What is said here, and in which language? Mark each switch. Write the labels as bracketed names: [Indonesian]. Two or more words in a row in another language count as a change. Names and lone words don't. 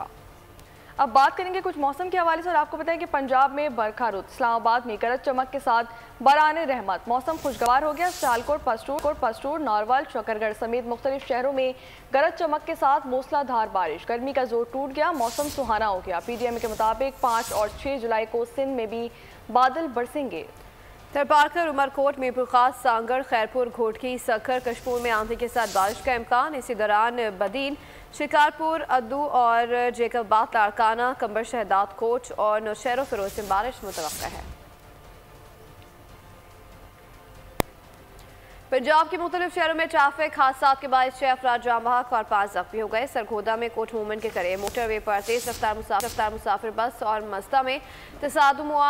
[Urdu] اب بات کریں گے کچھ موسم کے حوالے سے اور آپ کو بتائیں کہ پنجاب میں برکھا رت، اسلام آباد میں گرج چمک کے ساتھ بارانِ رحمت. موسم خوشگوار ہو گیا. سیالکوٹ، پستور، نارووال، شکرگڑھ سمیت مختلف شہروں میں گرج چمک کے ساتھ موسلا دھار بارش. گرمی کا زور ٹوٹ گیا، موسم سہانا ہو گیا۔ PDM کے مطابق 5 اور 6 جولائی کو سندھ میں بھی بادل برسیں گے. تھرپارکر، عمرکوٹ، میرپور خاص، سانگھڑ، خیرپور، گھوٹکی، سکھر، کشمور میں آندھی کے ساتھ بارش کا امکان. اسی دوران بدین، شکارپور، ادو اور جیکب آباد، لاڑکانہ، قمبر، شہداد, کوٹ اور نوشہرو فیروز میں بارش متوقع ہے. پنجاب کے مختلف شہروں میں ٹریفک حادثات کے بعد 6 افراد جاں بحق اور 5 زخمی ہو گئے. سرگودھا میں کوٹ موومنٹ کے قریب موٹروے پر تیز رفتار مسافر بس اور مستا میں تصادم ہوا.